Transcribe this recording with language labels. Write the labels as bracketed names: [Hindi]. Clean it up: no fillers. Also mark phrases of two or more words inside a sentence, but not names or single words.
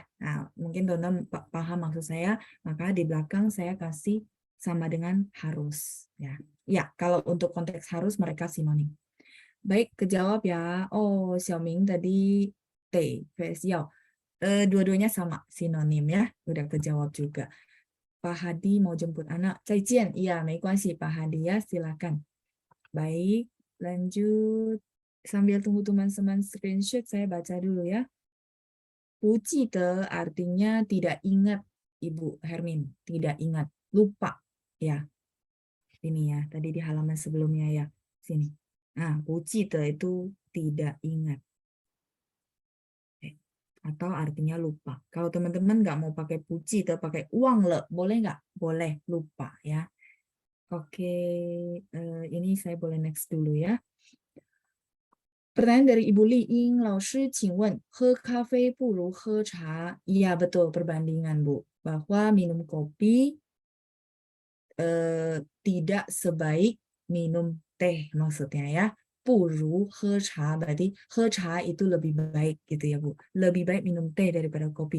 [Indonesian] Nah, mungkin teman-teman paham maksud saya, maka di belakang saya kasih sama dengan harus. Ya, ya kalau untuk konteks harus mereka sinonim. Baik, kejawab ya. Oh, Xiaoming tadi T, VS Yao. Dua-duanya sama, sinonim ya. Udah kejawab juga. Pak Hadi mau jemput anak. [Chinese] 再见. Iya, 没关系, [Indonesian] Pak Hadi ya. Silakan. Baik, lanjut. Sambil tunggu teman-teman screenshot, saya baca dulu ya. [Chinese] 不记得 [Indonesian] artinya tidak ingat, Ibu Hermin. Tidak ingat, lupa. Ya, ini ya. Tadi di halaman sebelumnya ya. Sini. Nah, [Chinese] 不记得 [Indonesian] itu tidak ingat. Atau artinya lupa. Kalau teman-teman nggak mau pakai puji atau pakai [Chinese] 忘了, [Indonesian] boleh nggak? Boleh, lupa ya. Oke, ini saya boleh next dulu ya. Pertanyaan dari Ibu Liing, [Chinese] 老师请问喝咖啡不如喝茶? [Indonesian] Iya betul, perbandingan Bu. Bahwa minum kopi tidak sebaik minum teh maksudnya ya. [Chinese] 不如喝茶 [Indonesian] berarti [Chinese] 喝茶 [Indonesian] itu lebih baik gitu ya Bu. Lebih baik minum teh daripada kopi.